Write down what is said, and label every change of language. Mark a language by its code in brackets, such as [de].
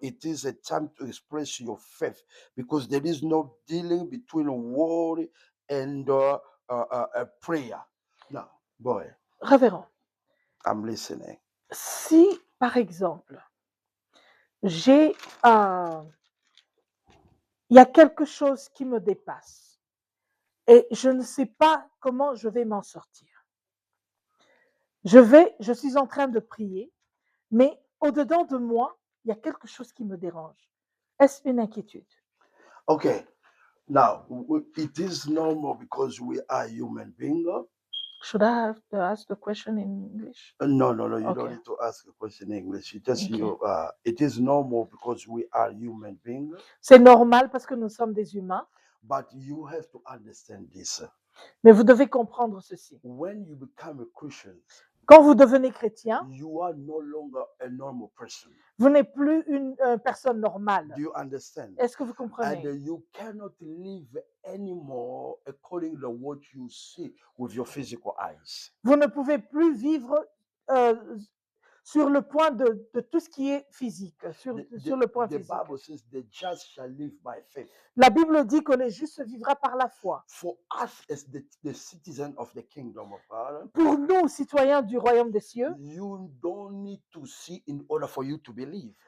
[en] It is a time to express your faith, because there is no dealing between worry and prayer. Now, boy. [fr] Révérend, [en] I'm listening. [fr] Si, par exemple, j'ai, il y a quelque chose qui me dépasse et je ne sais pas comment je vais m'en sortir. Je suis en train de prier, mais au-dedans de moi, il y a quelque chose qui me dérange. Est-ce une inquiétude? [en] Okay. Now, it is normal because we are human beings. Should I have to ask the question in English? No, no, no. You don't Okay. need to ask a question in English. You just Okay. you. It is normal because we are human beings. [fr] C'est normal parce que nous sommes des humains, [en] But you have to understand this. [fr] mais vous devez comprendre ceci. [en] When you become a Christian, [fr] Quand vous devenez chrétien, [en] you are no longer a normal person. [fr] vous n'êtes plus une personne normale. [en] Do you understand? [fr] Est-ce que vous [en] And [fr] comprenez? [en] you cannot live anymore according to what you see with your physical eyes. [fr] Vous ne pouvez plus vivre sur le point de tout ce qui est physique, sur le point [en] The [fr] physique. [en] Bible says the just shall live by faith. [fr] La Bible dit que le juste vivra par la foi. [en] For us as the citizen of the kingdom of God, [fr] Pour nous, citoyens du royaume des cieux, [en] you don't need to see in order for you to believe.